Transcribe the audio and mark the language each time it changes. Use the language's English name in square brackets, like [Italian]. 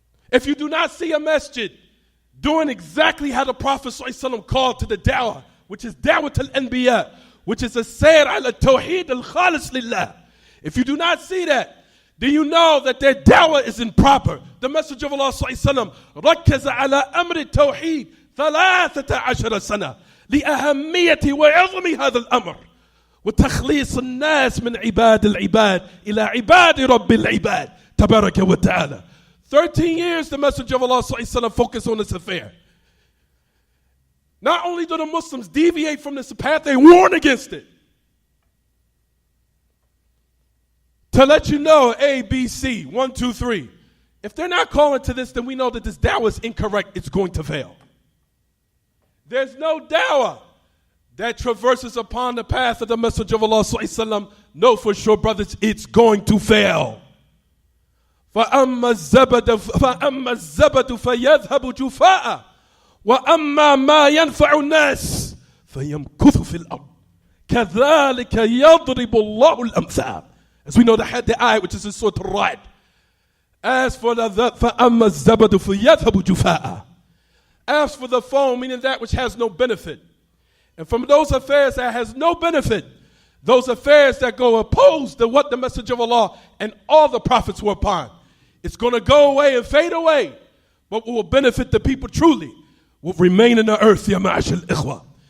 [English] If you do not see a masjid doing exactly how the Prophet ﷺ called to the dawah, which is dawah al-anbiya, which is [Arabic] a sayr ala tawheed al-khalis lillah. [English] If you do not see that, then you know that their dawah is improper. The message of Allah ﷺ [Arabic] ركز على أمر التوحيد 13 سنة لأهمية وعظم هذا الأمر وتخليص الناس من عباد العباد إلى عباد رب العباد تبارك وتعالى. [English] 13 years the message of Allah focused on this affair. Not only do the Muslims deviate from this path, they warn against it. To let you know, A, B, C, 1, 2, 3. If they're not calling to this, then we know that this dawah is incorrect. It's going to fail. There's no dawah that traverses upon the path of the message of Allah. Know for sure, brothers, it's going to fail. [Arabic] فَأَمَّا الزَّبَدُ فَيَذْهَبُ جُفَاءً وَأَمَّا مَا يَنْفَعُ النَّاسِ فَيَمْكُثُ فِي الْأَرْضِ كَذَلِكَ يَضْرِبُ اللَّهُ الْأَمْثَالَ. [English] As we know the ayat which is in Surah Ar-Ra'd. As for [Arabic] فَأَمَّا الزَّبَدُ فَيَذْهَبُ جُفَاءً. [English] As for the foam, meaning that which has no benefit. And from those affairs that has no benefit, those affairs that go opposed to what the message of Allah and all the prophets were upon, it's going to go away and fade away. But what will benefit the people truly will remain in the earth, [Arabic] ya ma'ashal ikhwa.